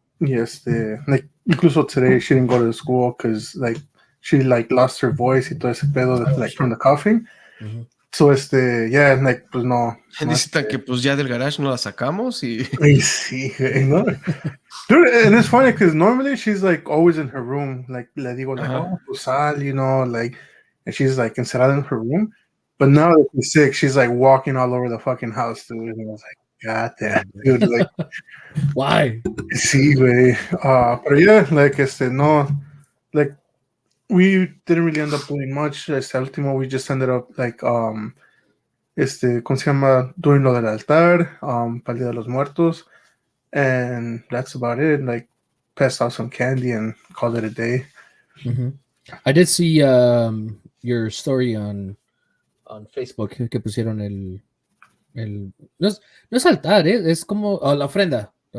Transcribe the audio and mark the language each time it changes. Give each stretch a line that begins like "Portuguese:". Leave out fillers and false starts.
English: Y like incluso today she didn't go to school because like she like lost her voice
Spanish: y todo ese pedo
English: like from the coughing. So yeah, like pues no.
Spanish: Necesitan que pues ya del garage no la sacamos y sí, ¿no?
English: Dude, and it's funny because normally she's like always in her room. Like
Spanish: le digo
English: like, oh,
Spanish: pues sal,
English: like, and she's like
Spanish: encerrada
English: in her room. But now that she's sick, she's like walking all over the fucking house, dude. And I was like, God damn, dude, like, why?
Spanish: Sí, güey.
English: But yeah, like no, like we didn't really end up doing much.
Spanish: Último,
English: we just ended up like
Spanish: ¿cómo se llama?
English: Doing
Spanish: lo del altar, para el Día de los Muertos,
English: and that's about it. Like passed out some candy and called it a day. I did see your story on Facebook
Spanish: que pusieron no es altar, es como la ofrenda.